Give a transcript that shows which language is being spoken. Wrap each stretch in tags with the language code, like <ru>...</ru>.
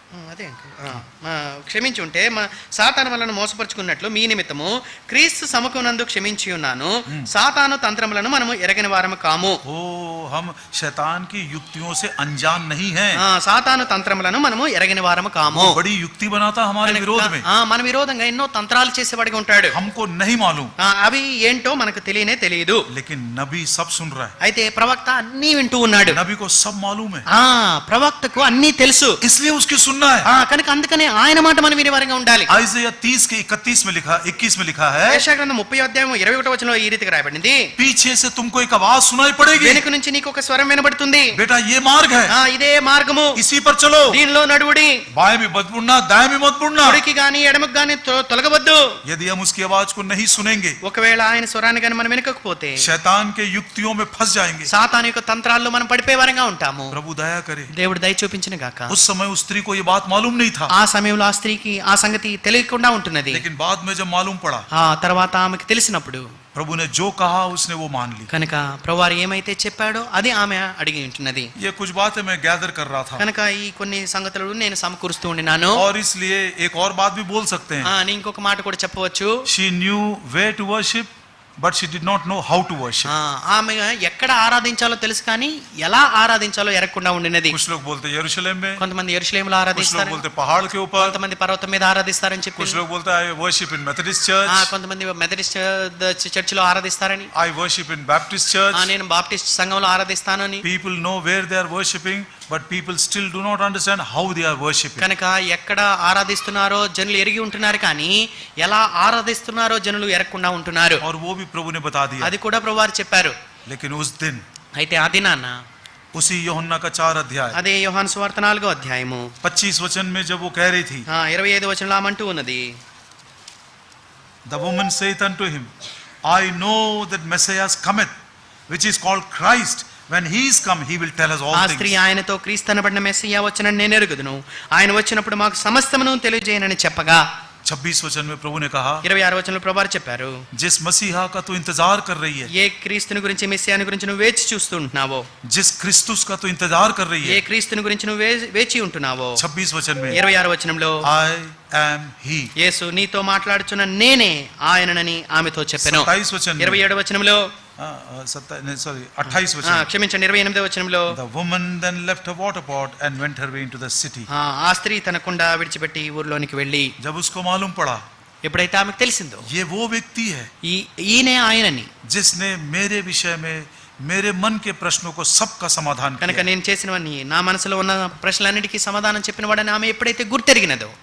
<te>అదే క్షమించి ఉంటే సాతాను వలన మోసపరుచుకున్నట్లు మీ నిమిత్తము క్రీస్తు సముఖమునందు క్షమించి ఉన్నాను. సాతాను తంత్రములను మనము ఎరగని వారము కాము.</te> <hi>ओ हम शैतान की युक्तियों से अनजान नहीं हैं.</hi> <te>సాతాను తంత్రములను మనము ఎరగని వారము కాము.</te> <hi>बड़ी युक्ति बनाता हमारे विरोध में,</hi> <te>మన విరోధంగా ఎన్నో తంత్రాలు చేసేవాడిగా ఉంటాడు.</te> <hi>हमको नहीं मालूम,</hi> <te>అవి ఏంటో మనకు తెలియనే తెలియదు.</te> <hi>लेकिन नबी सब सुन रहा है.</hi> <te>అయితే ప్రవక్త అన్నీ వింటూ ఉన్నాడు.</te> <hi>नबी को सब मालूम है,</hi> <te>ప్రవక్తకు అన్నీ తెలుసు.</te> <hi>इसलिए उसकी सुनना है.</hi> <te>కనుక అందుకనే ఆయన మాట మనం వినే వారంగా ఉండాలి.</te> <hi>आइज़ाया 30 के 31 में लिखा, 21 में लिखा है,</hi> <te>యెషయా గ్రంథం 30వ అధ్యాయం 21వ వచనంలో ఈ రీతిగా రాయబడింది,</te> <hi>पीछे से तुमको एक आवाज सुनाई पड़ेगी,</hi> <te>వెనుక నుంచి నీకు ఒక స్వరం వినబడుతుంది,</te> <hi>बेटा ये मार्ग है,</hi> <te>ఇదే మార్గము,</te> <hi>इसी पर चलो,</hi> <te>దీనిలో నడువుడి,</te> <hi>बाएं में मत मुड़ना, दाएं में मत मुड़ना.</hi> <te>కుడికి గాని ఎడమకు గాని తొలగవద్దు.</te> <hi>यदि हम उसकी आवाज को नहीं सुनेंगे,</hi> <te>ఒకవేళ ఆయన స్వరాన్ని గాని మనం వినకపోతే</te> <hi>शैतान के युक्तियों में फंस जाएंगे.</hi> <te>సాతాను యొక్క తంత్రాల్లో మనం పడిపోయే వారంగా ఉంటాము.</te> <hi>प्रभु दया करे.</hi> <te>దేవుడు దయ చూపించిన గాక.</te> <hi>उस समय उस स्त्री को ये बात मालूम नहीं था,</hi> <te>ఆ సమయంలో ఆ స్త్రీకి ఆ సంగతి తెలియకుండా ఉంటున్నది.</te> <hi>लेकिन बाद में जब मालूम पड़ा,</hi> <te>ఆ తర్వాత ఆమెకు తెలిసినప్పుడు</te> <hi>प्रभु ने जो कहा उसने वो मान ली.</hi> <te>కనుక ప్రభువారు ఏమైతే చెప్పాడో అది ఆమె అడిగి ఉంటున్నది.</te> <hi>ये कुछ बातें मैं गैदर कर रहा था,</hi> <te>కనుక ఈ కొన్ని సంగతులు నేను సమకూరుస్తూ ఉండినాను.</te> <hi>और इसलिए एक और बात भी बोल सकते हैं.</hi> <te>నేను ఇంకొక మాట కూడా చెప్పవచ్చు.</te> <en>She knew where to worship, but she did not know how to worship.</en> <te>ఆమె ఎక్కడ ఆరాధించాలో తెలుసు కానీ ఎలా ఆరాధించాలో ఎరగకుండా ఉండినది.</te> <hi>कुछ लोग बोलते यरूशलेम में,</hi> <te>కొంతమంది యెరూషలేములో</te> <hi>कुछ लोग</hi> <te>ఆరాధిస్తారు,</te> <hi>बोलते पहाड़ के ऊपर,</hi> <te>కొంతమంది పర్వతం మీద ఆరాధిస్తారని చెప్పి,</te> <hi>कुछ लोग बोलते</hi> <en>I worship in Methodist church,</en> <te>కొంతమంది మెథడిస్ట్ చర్చిలో ఆరాధిస్తారని,</te> <en>I worship in Baptist church.</en> <te>నేను బాప్టిస్ట్ సంఘంలో ఆరాధిస్తానని.</te> <en>People know where they are worshiping, But people still do not understand how they are worshipping.</en> <te>కనుక ఎక్కడ ఆరాధిస్తున్నారో జనులు ఎరిగి ఉంటున్నారు కానీ ఎలా ఆరాధిస్తున్నారో జనులు ఎరగకుండా ఉంటున్నారు.</te> <hi>और वो भी प्रभु ने बता दिया.</hi> <te>అది కూడా ప్రభువారు చెప్పారు.</te> <hi>लेकिन उस दिन</hi> <te>అయితే ఆ దినాన</te> <hi>उसी यूहन्ना का 4 अध्याय</hi> <te>అదే యోహాను సువార్త 4వ అధ్యాయము</te> <hi>25 वचन में जब वो कह रही थी,</hi> <te>25వ వచనంలో ఆమంటూ ఉన్నది,</te> <en>the woman saith unto him, I know that Messiah cometh, which is called Christ. When he is come, he will tell us all</en> <te>ఆ</te> <en>things.</en> <te>స్త్రీ ఆయనతో క్రీస్తు అనబడిన మెస్సియా వచ్చనని నేను ఎరుగుదును, ఆయన వచ్చినప్పుడు మాకు సమస్తమును తెలియజేయనని చెప్పగా</te> <hi>26 वचन में प्रभु ने कहा,</hi> <te>26వ వచనంలో ప్రభువారు చెప్పారు,</te> <hi>जिस मसीहा का तू इंतजार कर रही है,</hi> <te>ఏ క్రీస్తుని గురించి మెస్సియాని గురించి నువ్వు వేచి చూస్తూ ఉంటున్నావో,</te> <hi>जिस क्रिस्तुस का तू इंतजार कर रही</hi> <te>ఏ</te> <hi>है,</hi> <te>క్రీస్తుని గురించి నువ్వు వేచి ఉంటున్నావో,</te> <hi>26 वचन में</hi> <te>26వ వచనంలో</te> <en>I am he.</en> <te>యేసు నీతో మాట్లాడుచున్న నేనే ఆయననని ఆమెతో చెప్పెను.</te> <hi>27 वचन में</hi> <te>27వ వచనంలో</te> <hi>28 वचन,</hi> <te>క్షమించండి 28వ వచనంలో,</te> <en>the woman then left her water pot and went her way into the city.</en> <te>ఆ స్త్రీ తన కుండ విడిచిపెట్టి ఊర్లోనికి వెళ్ళి,</te> <hi>जब उसको मालूम पड़ा</hi> <te>ఎప్పుడైతే ఆమెకు తెలిసిందో</te> <hi>ये वो व्यक्ति है</hi> <te>ఈయనే ఆయనని,</te> <hi>जिसने मेरे विषय में मेरे मन के प्रश्नों को सबका समाधान</hi> <te>కనుక</te> <hi>किया.</hi> <te>నేను చేసినవన్నీ నా మనసులో ఉన్న ప్రశ్నలన్నిటికీ సమాధానం చెప్పిన వాడని ఆమె ఎప్పుడైతే గుర్తెరిగినదో,</te>